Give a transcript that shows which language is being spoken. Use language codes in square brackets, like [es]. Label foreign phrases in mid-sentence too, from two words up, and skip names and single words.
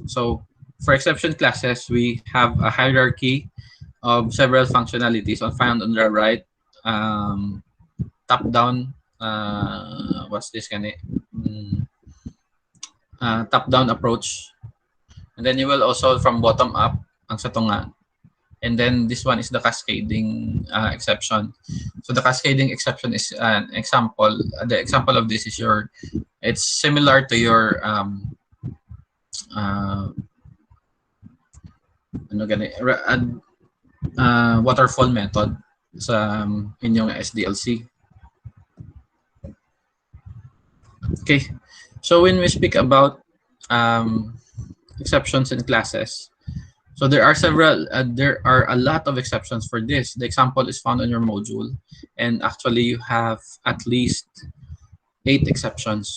[en] So for exception classes, we have a hierarchy of several functionalities found on the right. Top down, what's this kind of top down approach, and then you will also from bottom up [hil] ang sa tunga. [en] And then this one is the cascading exception. So the cascading exception is an example. The example of this is it's similar to your waterfall method [hil] sa inyong [en] SDLC. Okay, so when we speak about exceptions in classes, so there are a lot of exceptions for this. The example is found on your module, and actually you have at least 8 exceptions.